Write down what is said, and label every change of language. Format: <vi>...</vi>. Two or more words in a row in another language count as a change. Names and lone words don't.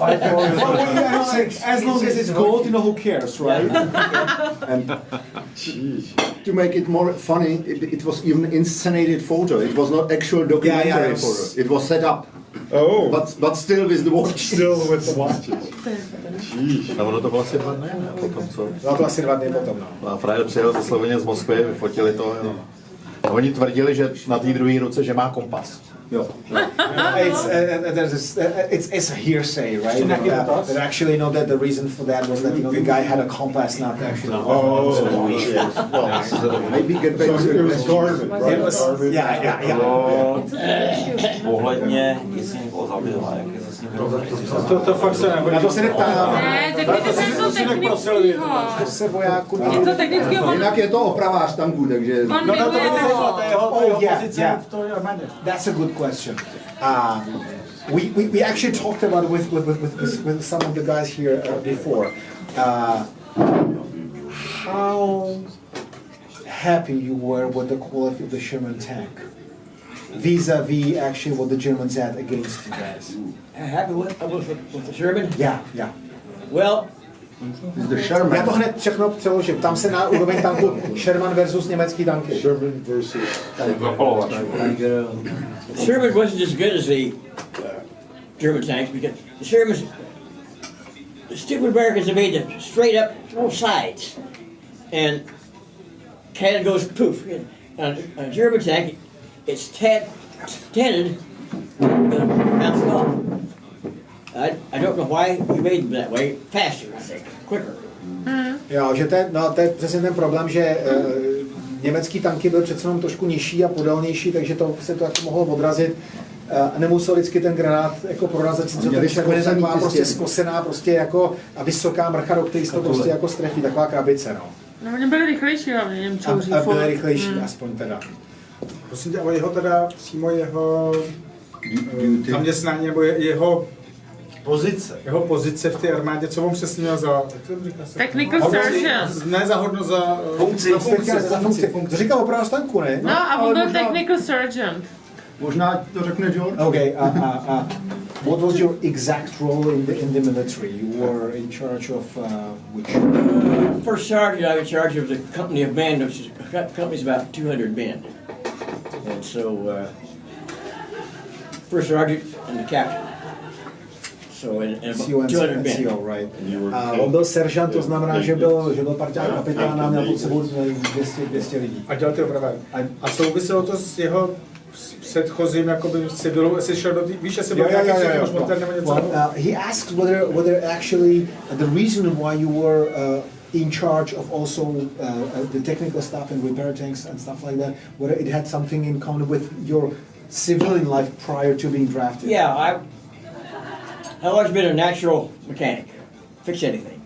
<en>As long as it's gold, who cares, right? And Jeez. to make it more funny, it was even inscenated photo. It was not actual documentary photo. It was set up. Oh, But still with the watch. still with the watches. Jeez.</en> <cs>A ono to bylo asi 2 dny, ne? Potom co? No to asi 2 dny potom, no. A frajer přijel ze Sloveně z Moskvy, vyfotili to. A oni tvrdili, že na té druhé ruce, že má kompas. Jo.</cs> <en>It's a hearsay, right? That actually, that the reason for that was that the guy had a compass, not actually. Oh, yes. Maybe get back So to it the was Garmin, right? It was, Garmin. yeah.</en> <cs>Ohledně, jestli někoho zabila, jak je se s ním To fakt se nebude. Na to se neptám. Ne, řekněte si něco technického. To se vojáků Něco technického. Jinak je to opravář tanků, takže... On miluje</cs> <en>That's a good question. We actually talked about it with some of the guys here before. How happy you were with the quality of the Sherman tank vis-a-vis actually what the Germans had against you guys? Happy with the Sherman? Yeah. Well, The Sherman.</en> <cs>Já to hned všechno přeložím. Tam se na úroveň tanku Sherman versus německý tanky. Sherman versus.</cs> <en>Sherman wasn't as good as the German tanks because the Shermans, the stupid Americans have made them straight up both sides, and cannon goes poof. On a German tank, it's tented, bounce off. don't know why we made them that way. Faster, I think, quicker.</en> <cs>Jo, že to je přesně ten problém, že německý tanky byly přece jenom trošku nižší a podélnější, takže to se to jako mohlo odrazit. Nemusel vždycky ten granát jako prorazit, co ten Sherman je taková prostě zkosená prostě jako a vysoká mrcha, do které se to prostě jako strefí, taková krabice, no. No, oni byli rychlejší hlavně, Němčouří. A byli rychlejší, aspoň teda. Prosím tě, ale jeho teda přímo jeho zaměstnání nebo jeho pozice v té armádě, co on přesně měl za...</cs> <en>Technical surgeon.</en> <cs>Ne za hodno, za funkci. To říkal opravdu tanku, ne? No a on byl</cs> <en>technical surgeon.</en> <cs>Možná to řekne George.</cs> <en>Okay, what was your exact role in the military? You were in charge of which? First sergeant, I was in charge of the company of men, which is a company's about 200 men. And so, first sergeant and the captain. So, and about 200 men. CO, right.</en> <cs>On byl seržant, to znamená, že byl parťák kapitána, měl pod sebou 200 lidí. A dělal ty opravy. A souviselo to s jeho předchozím jakoby civilu, jestli šel do té, víš, jestli byl nějaký předtím už motor nebo něco?</cs> <en>He asked whether actually the reason why you were in charge of also the technical stuff and repair tanks and stuff like that, whether it had something in common with your civilian life prior to being drafted. Yeah, I've always been a natural mechanic, fix anything.</en>